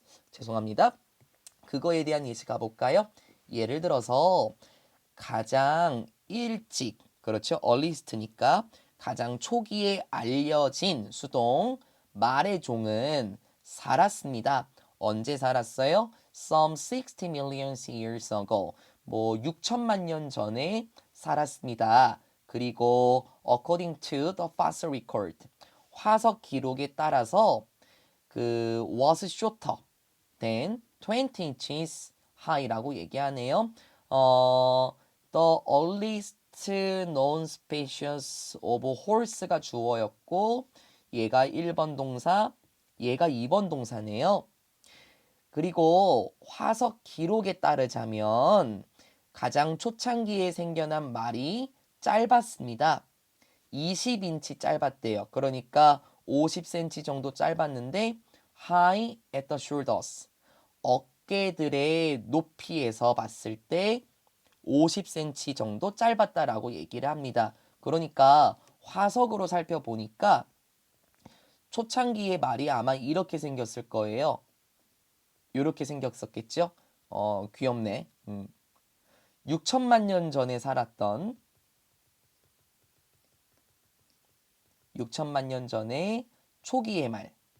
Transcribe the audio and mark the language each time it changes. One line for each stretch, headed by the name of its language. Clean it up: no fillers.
Korean: 죄송합니다. 그거에 대한 예시 가볼까요? 예를 들어서 가장 일찍, 그렇죠? earliest니까 가장 초기에 알려진 수동 말의 종은 살았습니다. 언제 살았어요?
English: Some 60 million years ago.
Korean: 뭐 6천만 년 전에 살았습니다. 그리고
English: according to the fossil record.
Korean: 화석 기록에 따라서 그
English: was shorter than 20 inches high
Korean: 라고 얘기하네요.
English: The earliest known species of horse
Korean: 가 주어였고 얘가 1번 동사, 얘가 2번 동사네요. 그리고 화석 기록에 따르자면 가장 초창기에 생겨난 말이 짧았습니다. 20인치 짧았대요. 그러니까 50cm 정도 짧았는데
English: high at the shoulders.
Korean: 어깨들의 높이에서 봤을 때 50cm 정도 짧았다라고 얘기를 합니다. 그러니까 화석으로 살펴보니까 초창기의 말이 아마 이렇게 생겼을 거예요. 이렇게 생겼었겠죠? 귀엽네. 6천만 년 전에 살았던 6천만 년 전에 초기의 말.